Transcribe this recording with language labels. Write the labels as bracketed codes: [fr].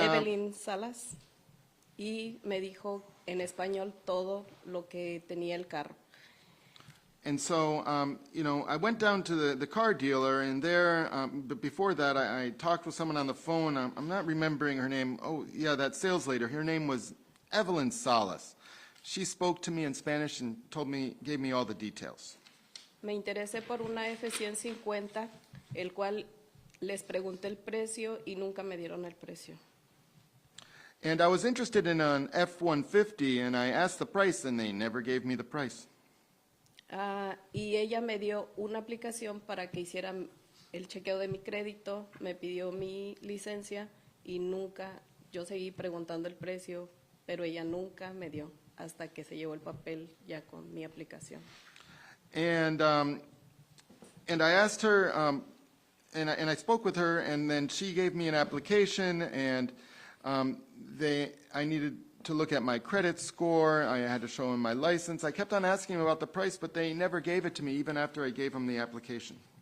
[es] Evelyn Salas, y me dijo en español todo lo que tenía el carro. [en] And so, you know, I went down to the car dealer, and there, but before that, I talked with someone on the phone. I'm not remembering her name. Oh, yeah, that sales lady. Her name was Evelyn Salas. She spoke to me in Spanish and gave me all the details. [es] Me interesé por una F-150, el cual les pregunté el precio y nunca me dieron el precio. [en] And I was interested in an F-150, and I asked the price, and they never gave me the price. [es] Y ella me dio una aplicación para que hiciera el chequeo de mi crédito, me pidió mi licencia y nunca, yo seguí preguntando el precio, pero ella nunca me dio hasta que se llevó el papel ya con mi aplicación. [en] And I asked her, and I spoke with her, and then she gave me an application, and I needed to look at my credit score. I had to show them my license. I kept on asking them about the price, but they never gave it to me, even after I gave them the application.